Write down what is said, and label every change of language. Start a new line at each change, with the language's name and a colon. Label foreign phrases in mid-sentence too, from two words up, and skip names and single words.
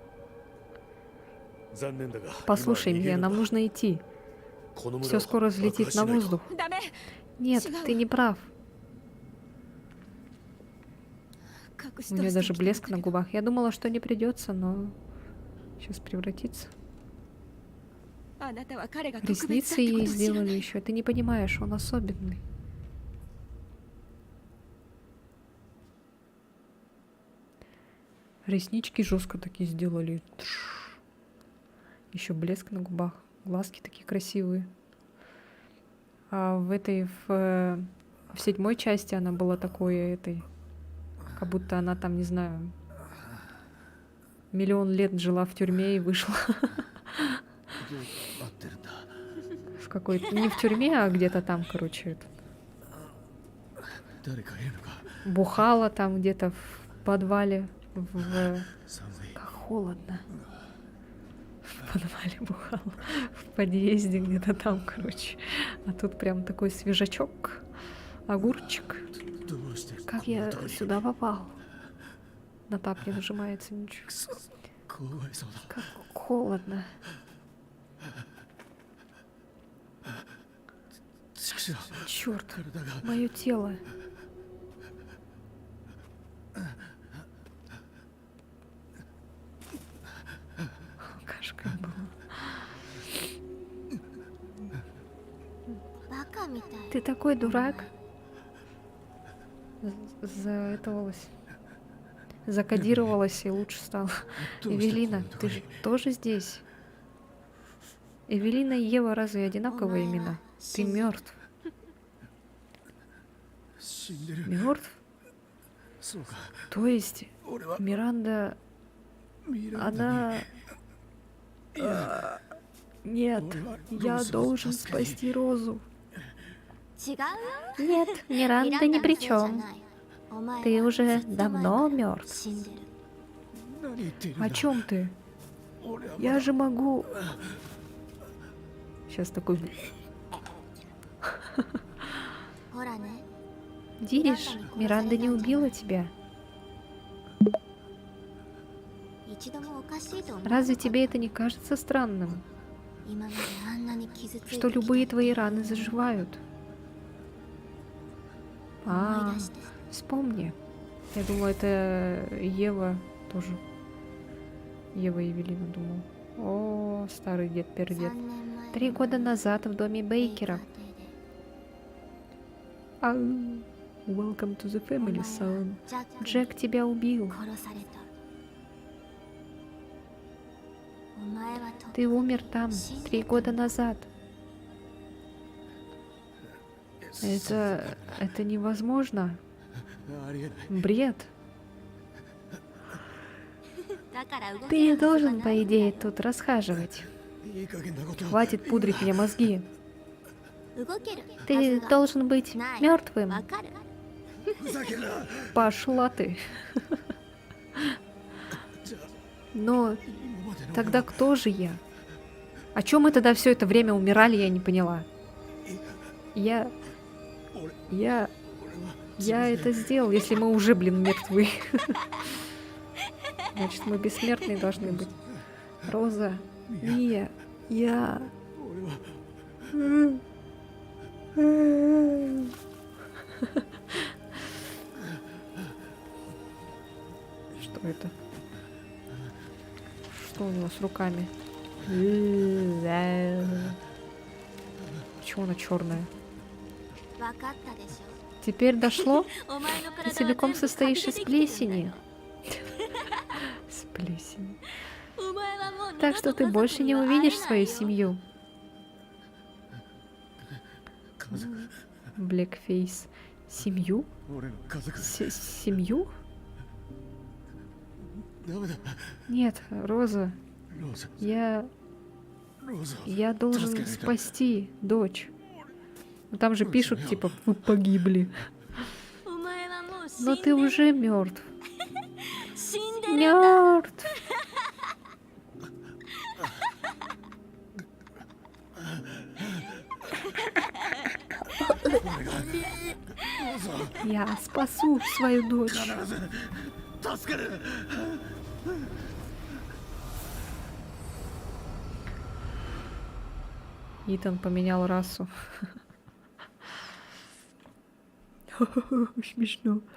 Russian: Послушай, Мия, нам нужно идти. Все скоро взлетит на воздух. Нет, ты не прав. У нее даже блеск на губах. Я думала, что не придется, но сейчас превратится.
Japanese: あなたは彼が特別だっ
Russian: Ресницы
Japanese: てこ
Russian: ей
Japanese: とを知らな
Russian: сделали
Japanese: い
Russian: еще. Ты не понимаешь, он особенный. Реснички жестко такие сделали. Еще блеск на губах. Глазки такие красивые. А в этой, в 7-й части она была такой, этой, как будто она там, не знаю, миллион лет жила в тюрьме и вышла.
Japanese: 待ってるんだ
Russian: В какой-то, не в тюрьме, а где-то там, короче, это,
Japanese: 誰かいるのか
Russian: бухала там где-то в подвале, в...
Japanese: 寒い
Russian: Как холодно. В подвале бухала, в подъезде где-то там, короче. А тут прям такой свежачок, огурчик.
Japanese: どうして
Russian: Как
Japanese: こんな
Russian: я
Japanese: とこに
Russian: сюда попал? На тап не нажимается ничего.
Japanese: くそ凍えそうだ
Russian: Как холодно.
Japanese: 畜生
Russian: Черт,
Japanese: 体が
Russian: мое тело. Кашка была.
Japanese: バカみたい
Russian: Ты такой дурак. Заэтовалась. Закодировалась и лучше стало.
Japanese: どうしてこん
Russian: Эвелина,
Japanese: なとこ
Russian: ты
Japanese: に
Russian: же тоже здесь? Эвелина и Ева разве одинаковые имена? Ты мертв.
Japanese: 死んでる
Russian: Мертв?
Japanese: そうか
Russian: То есть
Japanese: 俺は
Russian: Миранда,
Japanese: ミランダ
Russian: она...
Japanese: にいや
Russian: Нет, я Розу должен спасти. спасти Розу.
Japanese: 違うよ
Russian: Нет, Миранда ни при чем.
Japanese: お前
Russian: Ты
Japanese: は
Russian: уже
Japanese: ずっと前から
Russian: давно мертв.
Japanese: 死んでる何言っているんだ
Russian: О чем ты?
Japanese: 俺はま
Russian: Я
Japanese: だ
Russian: же могу... Сейчас такой...
Japanese: ほらね
Russian: Видишь, Миранда не убила тебя.
Japanese: 一度もおかしいと思う
Russian: Разве тебе это не кажется странным?
Japanese: 今まであんなに傷ついてき
Russian: Что
Japanese: た
Russian: любые твои раны заживают?
Japanese: 思
Russian: А,
Japanese: い出して
Russian: вспомни. Я думала, это Ева тоже. Ева и Эвелина, думал. О, старый дед, 3 пердед.
Japanese: 年前
Russian: 3 года назад в доме Бейкера.
Japanese: 邸で
English: Ау. Welcome to the
Japanese: お前
English: family,
Japanese: は
English: son.
Japanese: ジャックに
Russian: Джек тебя убил.
Japanese: 殺されたお前はと
Russian: Ты умер там 3 года назад. Это невозможно.
Japanese: ありえない
Russian: Бред.
Japanese: だから動け
Russian: Ты
Japanese: るはずが
Russian: должен,
Japanese: な
Russian: по
Japanese: いんだよ
Russian: идее, тут расхаживать.
Japanese: いい加減なことを
Russian: Хватит пудрить мне мозги.
Japanese: 動けるは
Russian: Ты
Japanese: ずが
Russian: должен быть
Japanese: ない
Russian: мертвым.
Japanese: わかるふざけんな
Russian: Пошла ты.
Japanese: じゃあ
Russian: Но
Japanese: 今までの
Russian: тогда кто же я? О чем мы тогда все это время умирали, я не поняла. Я
Japanese: 俺
Russian: Я
Japanese: 俺は
Russian: это сделал, если мы уже, блин, мертвы. Значит, мы бессмертные должны быть. Роза, Мия, я...
Japanese: 俺は
Russian: Что это? Что у него с руками? Почему она черная?
Japanese: わかったでし
Russian: Теперь дошло?
Japanese: ょお前の
Russian: Ты
Japanese: 体は
Russian: целиком
Japanese: 全部
Russian: состоишь
Japanese: カ
Russian: из
Japanese: ビでできてるんだ
Russian: плесени.
Japanese: よ
Russian: С плесенью.
Japanese: お前はもう二
Russian: Так
Japanese: 度
Russian: что
Japanese: と
Russian: ты
Japanese: 家族
Russian: больше
Japanese: に
Russian: не
Japanese: は会え
Russian: увидишь
Japanese: ない
Russian: свою
Japanese: よ
Russian: семью.
Japanese: 家族
Russian: Blackface. Семью?
Japanese: 俺の家族
Russian: Семью?
Japanese: ダメだ
Russian: Нет, Роза,
Japanese: ローザ
Russian: я
Japanese: ローザ
Russian: Я должен Таскай это. спасти дочь. Ну, там же пишут, типа, вы погибли.
Japanese: お前はもう死
Russian: Но
Japanese: んで
Russian: ты
Japanese: る
Russian: уже мертв.
Japanese: 死んでるんだ
Russian: Мертв. Я спасу свою дочь.
Japanese: 必ず助ける
Russian: Итан поменял расу. Смешно.